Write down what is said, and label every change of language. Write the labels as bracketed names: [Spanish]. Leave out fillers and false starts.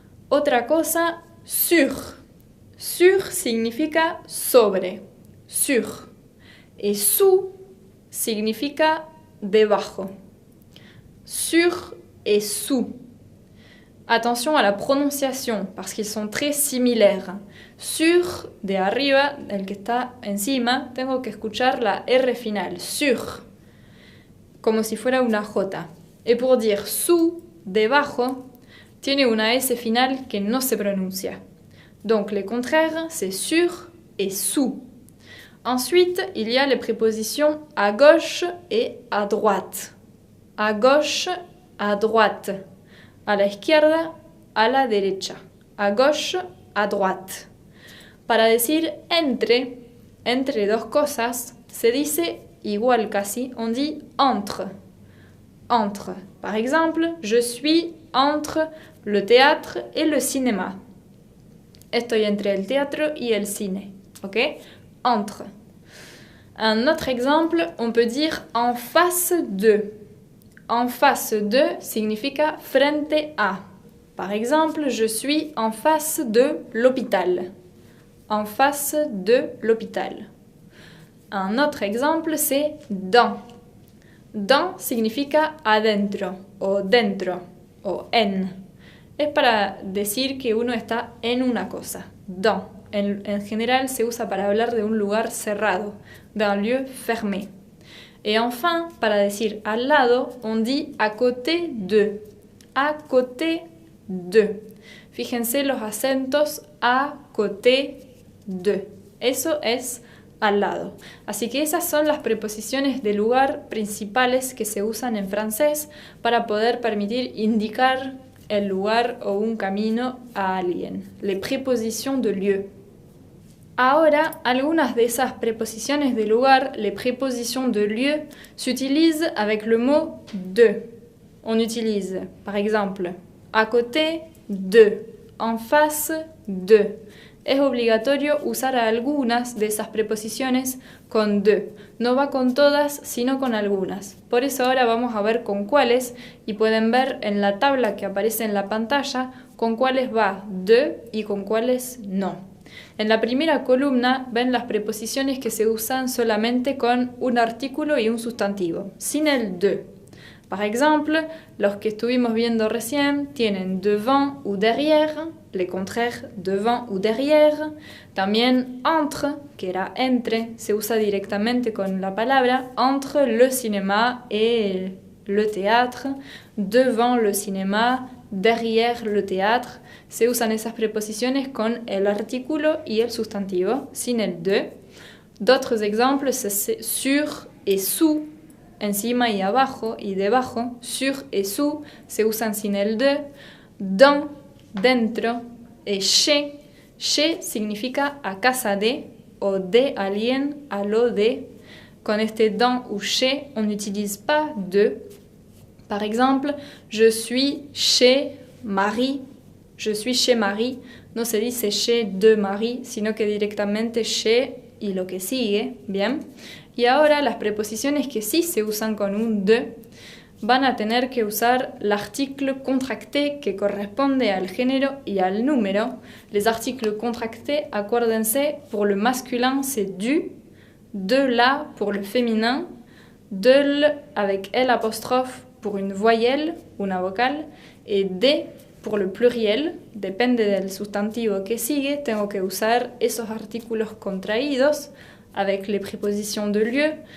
[Spanish] Otra cosa, [French] sur. [Spanish] Sur significa sobre. Sur. [French] Et sous [Spanish] significa debajo. [French] Sur et sous. Attention à la prononciation, parce qu'ils sont très similaires. Sur, [Spanish] de arriba, el que está encima, tengo que escuchar la R final. Sur. Como si fuera una J. [French] Et pour dire sous, [Spanish] debajo, tiene una S final que no se pronuncia. [French] Donc les contraires, c'est sur et sous. Ensuite, il y a les prépositions à gauche et à droite. À gauche, à droite. [Spanish] A la izquierda, a la derecha. [French] A gauche, à droite. [Spanish] Para decir entre dos cosas, se dice igual casi, [French] on dit entre. Entre. Par exemple, je suis entre le théâtre et le cinéma. [Spanish] Estoy entre el teatro y el cine. [French] Ok? Entre. Un autre exemple, on peut dire en face de. En face de [Spanish] significa frente a. [French] Par exemple, je suis en face de l'hôpital. en face de l'hôpital. Un autre exemple, c'est dans. Dans [Spanish] significa adentro, o dentro, o en. Es para decir que uno está en una cosa. [French] Dans. [Spanish] En general se usa para hablar de un lugar cerrado, [French] d'un lieu fermé. Et enfin, [Spanish] para decir al lado, [French] on dit à côté de. À côté de. [Spanish] Fíjense los acentos [French] à côté de. [Spanish] Eso es al lado. Así que esas son las preposiciones de lugar principales que se usan en francés para poder permitir indicar el lugar o un camino a alguien. [French] Les prépositions de lieu. [Spanish] Ahora, algunas de esas preposiciones de lugar, [French] les prépositions de lieu, s'utilisent avec le mot de. On utilise, par exemple, à côté de, en face de. [Spanish] Es obligatorio usar algunas de esas preposiciones con de. No va con todas, sino con algunas. Por eso ahora vamos a ver con cuáles y pueden ver en la tabla que aparece en la pantalla con cuáles va de y con cuáles no. En la primera columna ven las preposiciones que se usan solamente con un artículo y un sustantivo, sin el de. Par exemple, los que estuvimos viendo recién tienen [French] devant ou derrière, les contraires devant ou derrière. [Spanish] También entre, que era entre, se usa directamente con la palabra [French] entre le cinéma et le théâtre, [Spanish] devant le cinéma, derrière le théâtre. Se usan esas preposiciones con el artículo y el sustantivo, sin el de. [French] D'autres exemples, c'est sur et sous, [Spanish] encima y abajo y debajo. [French] Sur et sous [Spanish] se usan sin el de. [French] Dans, [Spanish] dentro, [French] et chez. [Spanish] Chez significa a casa de o de alguien, a lo de. Con este [French] dans ou chez, on n'utilise pas de. Par exemple, je suis chez Marie. Je suis chez Marie. [Spanish] No se dice [French] chez de Marie, [Spanish] sino que directamente chez y lo que sigue. Bien. Y ahora las preposiciones que sí se usan con un de van a tener que usar [French] l'article contracté [Spanish] que corresponde al género y al número. [French] Les articles contractés, [Spanish] acuérdense, [French] pour le masculin c'est du, de la pour le féminin, de avec L apostrophe [Spanish] pour une voyelle, una vocal, et de pour le pluriel, depende del sustantivo que sigue, tengo que usar esos artículos contraídos [French] avec les prépositions de lieu.